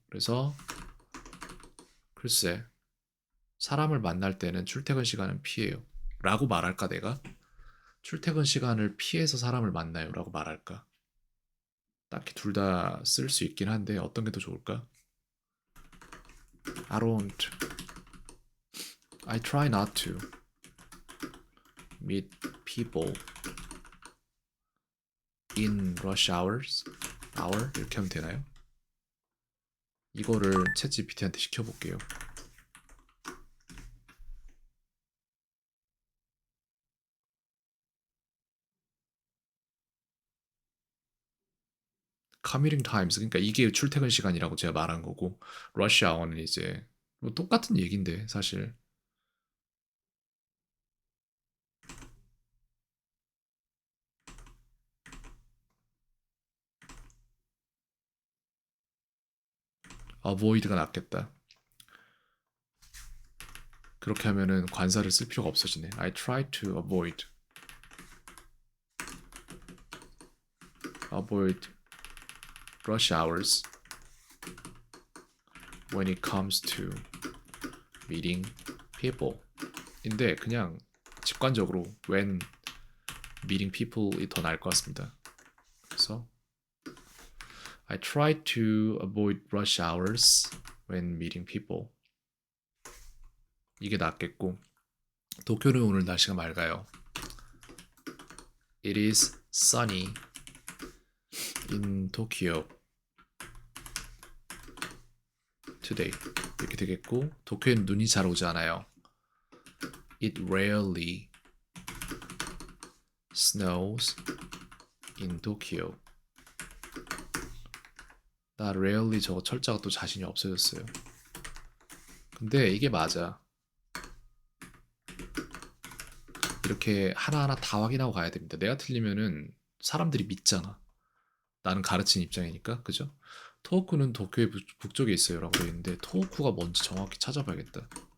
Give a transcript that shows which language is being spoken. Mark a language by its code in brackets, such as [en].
[ko] 그래서 글쎄 사람을 만날 때는 출퇴근 시간은 피해요. 라고 말할까 내가? 출퇴근 시간을 피해서 사람을 만나요 라고 말할까? 딱히 둘 다 쓸 수 있긴 한데 어떤 게 더 좋을까? [en] I try not to meet people in rush hour [ko] 이렇게 하면 되나요? 이거를 챗 GPT한테 시켜볼게요. [en] commuting times [ko] 그러니까 이게 출퇴근 시간이라고 제가 말한 거고 rush hour는 이제 뭐 똑같은 얘기인데 사실 avoid가 낫겠다. 그렇게 하면은 관사를 쓸 필요가 없어지네. [en] I try to avoid rush hours when it comes to meeting people. [ko] 인데 그냥 직관적으로 [en] when meeting people [ko] 이 더 나을 것 같습니다. 그래서 [en] I try to avoid rush hours when meeting people. [ko] 이게 낫겠고 도쿄는 오늘 날씨가 맑아요. [en] It is sunny in Tokyo today. [ko] 이렇게 되겠고 도쿄에는 눈이 잘 오지 않아요. [en] It rarely snows in Tokyo. [ko] 나 rarely 저거 철자가 또 자신이 없어졌어요. 근데 이게 맞아. 이렇게 하나하나 다 확인하고 가야 됩니다. 내가 틀리면은 사람들이 믿잖아. 나는 가르친 입장이니까, 그죠? 토호쿠는 도쿄의 북쪽에 있어요 라고 되어 있는데 토호쿠가 뭔지 정확히 찾아봐야겠다.